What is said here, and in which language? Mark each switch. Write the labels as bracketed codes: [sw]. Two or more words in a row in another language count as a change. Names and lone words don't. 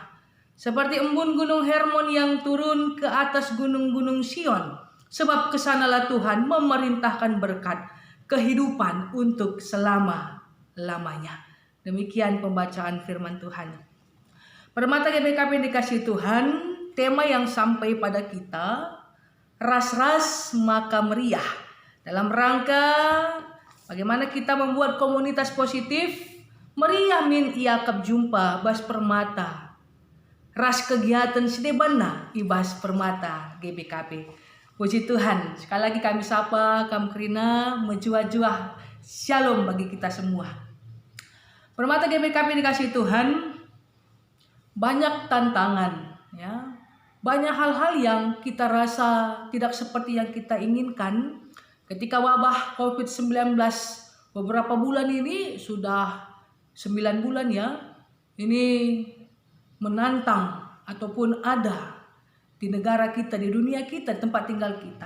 [id] Seperti embun gunung Hermon yang turun ke atas gunung-gunung Sion. Sebab kesanalah Tuhan memerintahkan berkat, kehidupan untuk selama-lamanya. Demikian pembacaan firman Tuhan. Permata GBKP dikasih Tuhan, tema yang sampai pada kita, [btx] ras-ras maka meriah. [id] Dalam rangka bagaimana kita membuat komunitas positif, [btx] meriah min iakap jumpa bas permata. Ras kegiatan sedebana ibas permata GBKP. [id] Puji Tuhan, sekali lagi kami sapa, kami [btx] kerina, menjuah-juah. [id] Shalom bagi kita semua. Permata GBKP dikasih Tuhan, banyak tantangan, ya, banyak hal-hal yang kita rasa tidak seperti yang kita inginkan. Ketika wabah COVID-19 beberapa bulan ini, sudah 9 bulan ya, ini menantang ataupun ada di negara kita, di dunia kita, tempat tinggal kita.